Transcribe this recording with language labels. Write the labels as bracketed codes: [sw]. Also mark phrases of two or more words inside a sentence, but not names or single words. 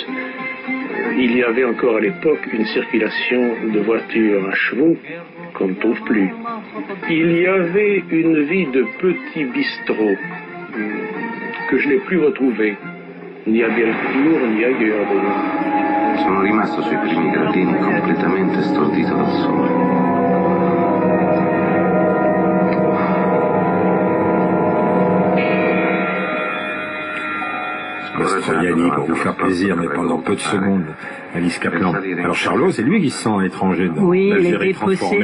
[fr] Il y avait encore à l'époque une circulation de voitures à chevaux qu'on ne trouve plus. Il y avait une vie de petits bistrots que je n'ai plus retrouvée, ni à Bellecour, ni ailleurs. [it] Sono rimasto sui primi gradini completamente stordito dal sole. [fr] Yannick, pour vous faire plaisir, mais pendant peu de secondes, Alice Kaplan. Alors Charlot, c'est lui qui se sent étranger dans l'Algérie transformée.